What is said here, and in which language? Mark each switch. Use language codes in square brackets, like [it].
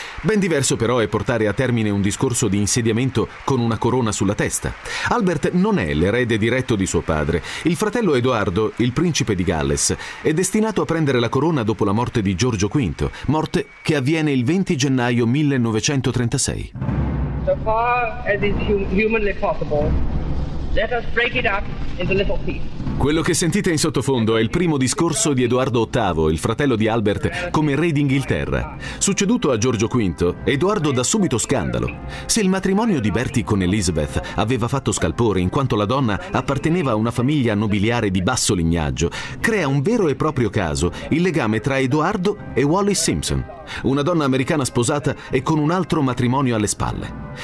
[it] Ben diverso però è portare a termine un discorso di insediamento con una corona sulla testa. Albert non è l'erede diretto di suo padre. Il fratello Edoardo, il principe di Galles, è destinato a prendere la corona dopo la morte di Giorgio V, morte che avviene il 20 gennaio 1936. [en] So far as is humanly possible, let us break it up into little pieces. [it] Quello che sentite in sottofondo è il primo discorso di Edoardo VIII, il fratello di Albert, come re d'Inghilterra. Succeduto a Giorgio V, Edoardo dà subito scandalo. Se il matrimonio di Bertie con Elizabeth aveva fatto scalpore in quanto la donna apparteneva a una famiglia nobiliare di basso lignaggio, crea un vero e proprio caso il legame tra Edoardo e Wallis Simpson, una donna americana sposata e con un altro matrimonio alle spalle.